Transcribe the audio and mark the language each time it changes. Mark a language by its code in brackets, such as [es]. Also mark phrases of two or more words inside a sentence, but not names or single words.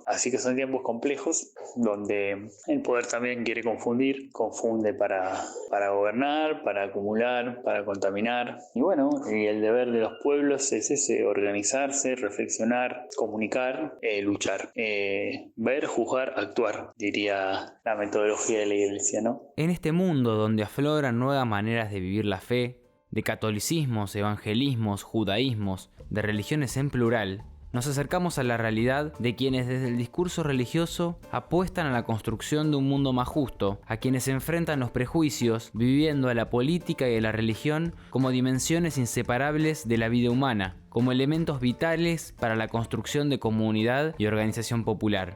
[es] Así que son tiempos complejos donde el poder también quiere confunde para gobernar, para acumular, para contaminar. Y el deber de los pueblos es ese: organizarse, reflexionar, comunicar, luchar. Ver, juzgar, actuar, diría la metodología de la Iglesia, ¿no? En este mundo donde afloran nuevas maneras de vivir la fe, de catolicismos, evangelismos, judaísmos, de religiones en plural, Nos acercamos a la realidad de quienes desde el discurso religioso apuestan a la construcción de un mundo más justo, a quienes enfrentan los prejuicios, viviendo a la política y a la religión como dimensiones inseparables de la vida humana, como elementos vitales para la construcción de comunidad y organización popular.